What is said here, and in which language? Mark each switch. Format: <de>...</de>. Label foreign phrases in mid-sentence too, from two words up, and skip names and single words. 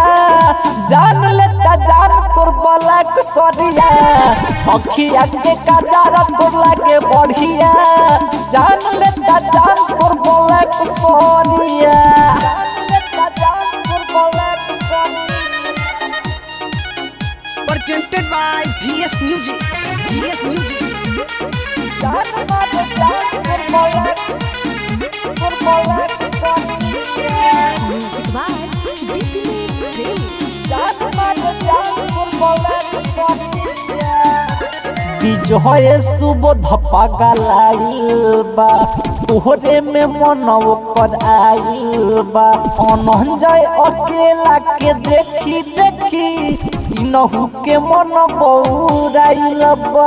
<bho>जान लेता जान तोर बलक सरिया, अखिया के काजर तोर लागे बढ़िया। जान लेता जान तोर बलक सरिया।</bho> <en>Presented by VS Music. VS Music. Music by</en> <bho>विजय सुबोध पगलाइल बा, तोहरे में मन ओकर आइल बा। अनंजय अकेला के देखी देखी इनहू के मन बौराइल बा।</bho>